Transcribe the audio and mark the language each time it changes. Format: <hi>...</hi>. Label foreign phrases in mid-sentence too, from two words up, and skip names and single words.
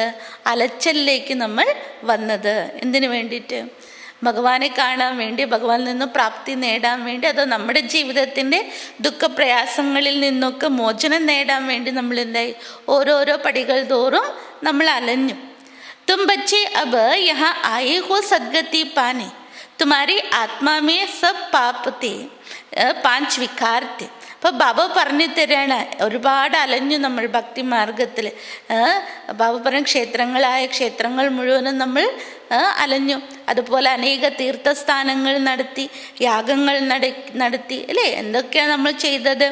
<ml>അലച്ചലിലേക്ക് നമ്മൾ വന്നത്. എന്തിനു വേണ്ടിയിട്ട്? ഭഗവാനെ കാണാൻ വേണ്ടി, ഭഗവാനിൽ നിന്ന് പ്രാപ്തി നേടാൻ വേണ്ടി, അതോ നമ്മുടെ ജീവിതത്തിൻ്റെ ദുഃഖപ്രയാസങ്ങളിൽ നിന്നൊക്കെ മോചനം നേടാൻ വേണ്ടി നമ്മൾ എന്തായി? ഓരോരോ പടികൾ തോറും നമ്മൾ അലഞ്ഞു.</ml> <hi>तुम बच्चे अब यहाँ आए हो सदगति पाने, तुम्हारी आत्मा में सब पाप थे, 5 विकार थे.</hi> <ml>അപ്പോൾ ബാബ പറഞ്ഞു തരാണ്, ഒരുപാട് അലഞ്ഞു നമ്മൾ ഭക്തി മാർഗത്തിൽ. ബാബ പറഞ്ഞ ക്ഷേത്രങ്ങൾ മുഴുവനും നമ്മൾ അലഞ്ഞു. അതുപോലെ അനേക തീർത്ഥസ്ഥാനങ്ങൾ നടത്തി, യാഗങ്ങൾ നടത്തി അല്ലേ? എന്തൊക്കെയാണ് നമ്മൾ ചെയ്തത്?</ml>